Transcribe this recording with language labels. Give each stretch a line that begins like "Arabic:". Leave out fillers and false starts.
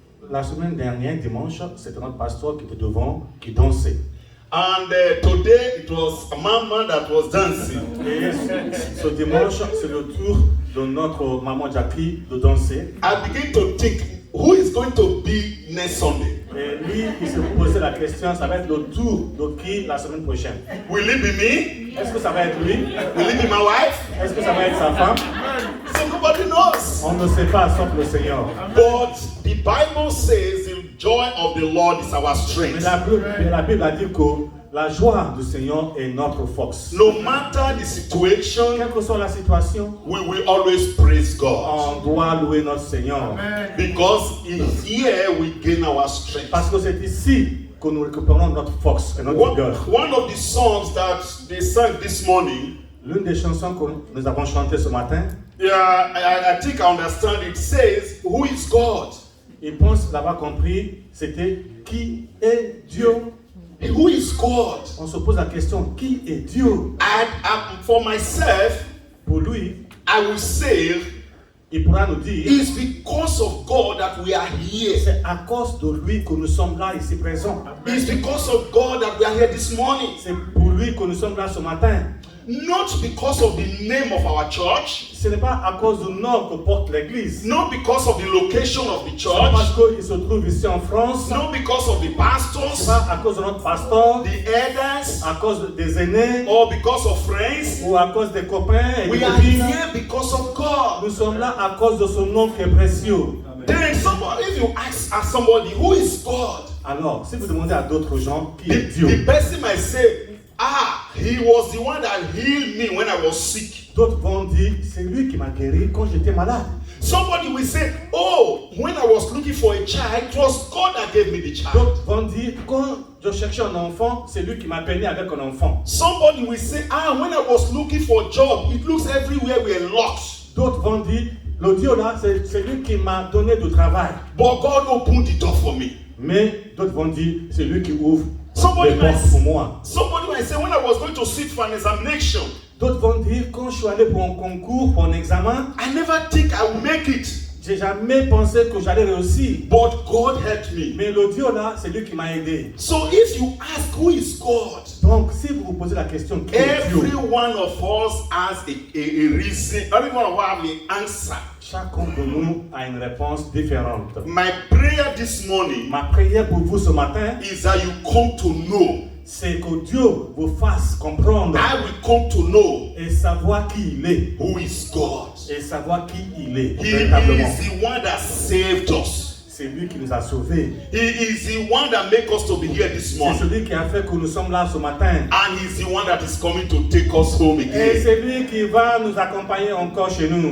French: La semaine dernière, dimanche, c'était notre pasteur qui était devant, qui dansait.
English: And today it was a mama that was dancing.
French: Et ce dimanche, c'est le tour de notre maman Jackie de danser.
English: I begin to think, who is going to be next Sunday?
French: Et lui, il se posait la question, ça va être le tour de qui la semaine prochaine?
English: Will it be me?
French: Est-ce que ça va être lui?
English: Will it be my wife?
French: Est-ce que ça va être sa femme?
English: So nobody knows.
French: On ne sait pas, sauf le Seigneur.
English: But the Bible says the joy of the Lord is our strength.
French: Mais la Bible a dit que la joie du Seigneur est notre force.
English: No matter the situation,
French: quelle que soit la situation,
English: we will always praise God.
French: On doit louer notre Seigneur.
English: Amen. Because in here we gain our strength.
French: Parce que c'est ici que nous récupérons notre force et notre vigueur.
English: One of the songs that they sang this morning,
French: l'une des chansons que nous avons chantées ce matin,
English: I think I understand it, says, who is God?
French: Je pense l'avoir compris, c'était qui est Dieu?
English: Who is God?
French: On se pose la question, qui est Dieu?
English: For myself,
French: pour lui,
English: I will say,
French: il pourra nous dire,
English: it's because of God that we are here.
French: C'est à cause de lui que nous sommes là ici présents.
English: It's because of God that we are here this morning.
French: C'est pour lui que nous sommes là ce matin.
English: Not because of the name of our church.
French: Ce n'est pas à cause du nom que porte l'église.
English: Not because of the location of the church.
French: C'est parce qu'il se trouve ici en France.
English: Not because of the pastors.
French: C'est pas à cause de notre pasteur.
English: The elders.
French: À cause des aînés.
English: Or because of friends.
French: Ou à cause des copains et
English: we
French: des
English: are
French: copines.
English: Here because of God.
French: Nous sommes là à cause de son nom qui est précieux.
English: Then somebody, if you ask somebody who is God.
French: Alors, si vous demandez à d'autres gens qui est Dieu.
English: The person might say, he was the one that healed me when I was sick.
French: D'autres vont dire, c'est lui qui m'a guéri quand j'étais malade.
English: Somebody will say, when I was looking for a child, it was God that gave me the child.
French: D'autres vont dire, quand je cherchais un enfant, c'est lui qui m'a béni avec un enfant.
English: Somebody will say, when I was looking for a job, it looks everywhere we're locked.
French: D'autres vont dire, le Dieu là, c'est lui qui m'a donné du travail.
English: But God opened the door for me.
French: Mais d'autres vont dire, c'est lui qui ouvre les portes pour moi.
English: Somebody might say, when I was going to sit for an examination,
French: d'autres vont dire, quand je suis allé pour un concours, pour un examen,
English: I never think I will make it.
French: J'ai jamais pensé que j'allais réussir.
English: But God helped me.
French: Mais le Dieu là, c'est lui qui m'a aidé.
English: So if you ask who is God,
French: donc si vous vous posez la question, qui est Dieu?
English: Every one of us has a reason. Every one of us have an answer.
French: Chacun de nous a une réponse différente.
English: My prayer this morning,
French: ma prière pour vous ce matin,
English: is that you come to know.
French: C'est que Dieu vous fasse comprendre.
English: I will come to know.
French: Et savoir qui il est.
English: Who is God?
French: Et savoir qui il est.
English: He is the one that saved us.
French: C'est lui qui nous a sauvés.
English: He is the one that make us to be here this morning.
French: C'est celui qui a fait que nous sommes là ce matin.
English: And he's the one that is coming to take us home again.
French: Et c'est lui qui va nous accompagner encore chez nous.